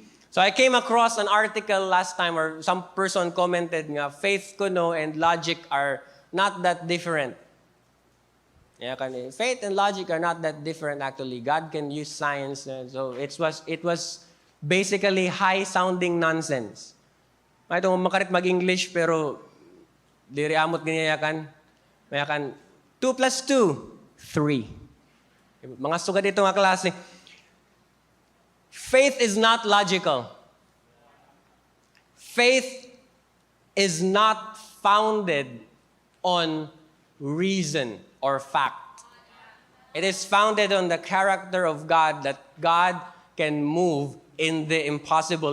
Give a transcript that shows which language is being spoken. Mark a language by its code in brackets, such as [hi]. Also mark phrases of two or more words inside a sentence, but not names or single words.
[en] So I came across an article last time, or some person commented nga, faith kuno and logic are not that different. Yeah, faith and logic are not that different actually. God can use science. So it was basically high-sounding nonsense. [war] Ito, makarit mag-English, pero diri amot ganyakan. Mayakan, 2 plus 2, 3. Mga sugad dito nga klase. [en] Faith is not logical. Faith is not founded on reason or fact. It is founded on the character of God, that God can move in the impossible.